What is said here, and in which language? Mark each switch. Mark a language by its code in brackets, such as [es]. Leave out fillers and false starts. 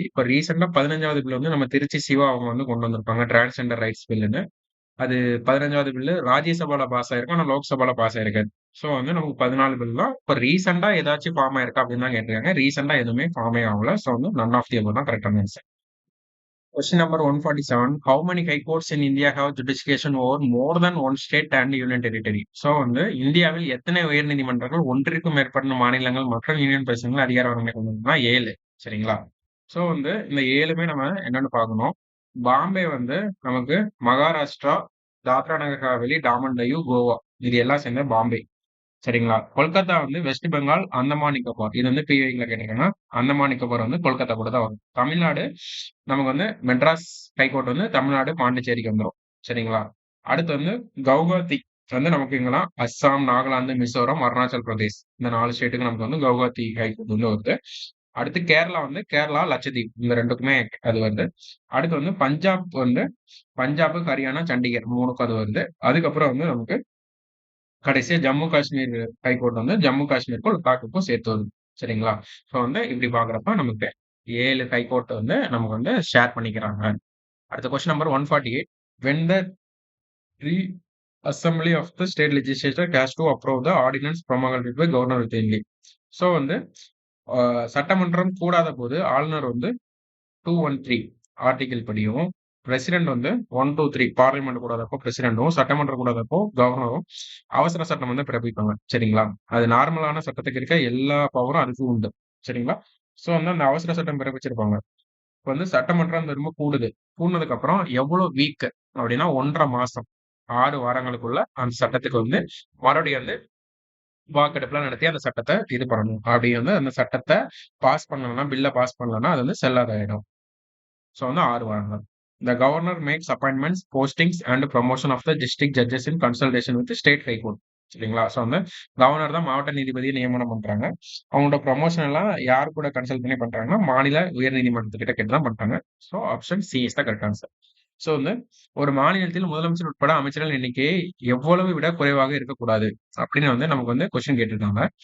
[ta] இப்ப ரீசென்ட்டா 15வது பில் வந்து நம்ம திருச்சி சிவா அவங்க வந்து கொண்டு வந்திருப்பாங்க. Transgender rights பில்லுன்னு. அது 15வது பில்லு ராஜ்யசபால பாஸ் ஆயிருக்கும். ஆனா லோக்சபால பாஸ் ஆயிருக்காது. ஸோ வந்து நமக்கு 14 பில் தான். இப்ப ரீசென்ட்டா ஏதாச்சும் ஃபார்ம் ஆயிருக்கா அப்படின்னு தான் கேட்டிருக்காங்க. ரீசென்ட்டா எதுவுமே ஃபார்மே ஆகல. ஸோ வந்து நன் ஆஃப் தி அபோவ் தான் கரெக்ட்டான answer. [en] Question number 147. How many high courts in India have jurisdiction over more than one state and union territory? [ta] So வந்து இந்தியாவில் எத்தனை உயர்நீதிமன்றங்கள் ஒன்றிற்கும் மேற்பட்ட மாநிலங்கள் மற்றும் யூனியன் பிரதேசங்கள் அதிகார வரம்பை கொண்டதுன்னா 7. சரிங்களா? ஸோ வந்து இந்த 7மே நம்ம என்னன்னு பார்க்கணும். பாம்பே வந்து நமக்கு மகாராஷ்டிரா, தாத்ரா நகர் ஹவேலி, டாமன் டையூ, கோவா இது எல்லாம் சேர்ந்த பாம்பே. சரிங்களா? கொல்கத்தா வந்து வெஸ்ட் பெங்கால், அந்தமான் நிக்கோபார். இது வந்து பிஐல கேட்டிருக்காங்க. அந்தமான் நிக்கோபார் வந்து கொல்கத்தா கூட தான் வரும். தமிழ்நாடு நமக்கு வந்து மெட்ராஸ் ஹைகோர்ட் வந்து தமிழ்நாடு, பாண்டிச்சேரிக்கு வந்துரும். சரிங்களா? அடுத்து வந்து கவுகாத்தி வந்து நமக்கு எங்கன்னா அஸ்ஸாம், நாகாலாந்து, மிசோரம், அருணாச்சல் பிரதேஷ் இந்த 4 ஸ்டேட்டுக்கு நமக்கு வந்து கவுகாத்தி ஹைகோர்ட் வந்து வருது. அடுத்து கேரளா வந்து கேரளா, லட்சத்தீப் இந்த 2க்குமே அது வருது. அடுத்து வந்து பஞ்சாப் வந்து பஞ்சாப், ஹரியானா, சண்டிகர் 3க்கும் அது வருது. அதுக்கப்புறம் வந்து நமக்கு கடைசியா ஜம்மு காஷ்மீர் ஹைகோர்ட் வந்து ஜம்மு காஷ்மீருக்கும் லடாக்குக்கும் சேர்த்து வருது. சரிங்களா? ஸோ வந்து இப்படி பார்க்குறப்ப நமக்கு 7 ஹைகோர்ட் வந்து நமக்கு வந்து ஷேர் பண்ணிக்கிறாங்க. அடுத்த question number 148. [en] When the re-assembly of the state legislature has to approve the ordinance promulgated by governor within leave. [ta] So வந்து சட்டமன்றம் கூடாத போது ஆளுநர் வந்து 213 ஆர்டிகிள் படியும் பிரசிடென்ட் வந்து 123 பார்லிமெண்ட் கூடாதப்போ பிரசிடென்டும் சட்டமன்றம் கூடாதப்போ கவர்னரும் அவசர சட்டம் வந்து பிறப்பிப்பாங்க. சரிங்களா? அது நார்மலான சட்டத்துக்கு இருக்க எல்லா பவரும் அதுக்கும் உண்டு. சரிங்களா? ஸோ வந்து அந்த அவசர சட்டம் பிறப்பிச்சிருப்பாங்க. இப்ப வந்து சட்டமன்றம் திரும்ப கூடுது. கூடுனதுக்கு அப்புறம் எவ்வளவு வீக் அப்படின்னா 1½ மாசம் 6 வாரங்களுக்குள்ள அந்த சட்டத்துக்கு வந்து மறுபடியும் வந்து வாக்கெடுப்புலாம் நடத்தி அந்த சட்டத்த இது பண்ணணும். அப்படி வந்து அந்த சட்டத்த பாஸ் பண்ணலன்னா, பில்ல பாஸ் பண்ணலன்னா அது வந்து செல்லாத ஆயிடும். ஸோ வந்து 6 வாரங்கள். [en] The governor makes appointments, postings and promotion of the district judges in consultation with the state high court. [ta] சரிங்களா? ஸோ வந்து கவர்னர் தான் மாவட்ட நீதிபதியை நியமனம் பண்றாங்க. அவங்களோட ப்ரமோஷன் எல்லாம் யார் கூட கன்சல்ட் பண்ணி பண்றாங்கன்னா, மாநில உயர் நீதிமன்றத்துக்கிட்ட கேட்டு தான் பண்றாங்க. So option C is the correct answer. So வந்து ஒரு மாநிலத்தில் முதலமைச்சர் உட்பட அமைச்சர்கள் எண்ணிக்கை எவ்வளவு விட குறைவாக இருக்கக்கூடாது அப்படின்னு வந்து நமக்கு வந்து கொஸ்டின் கேட்டிருக்காங்க.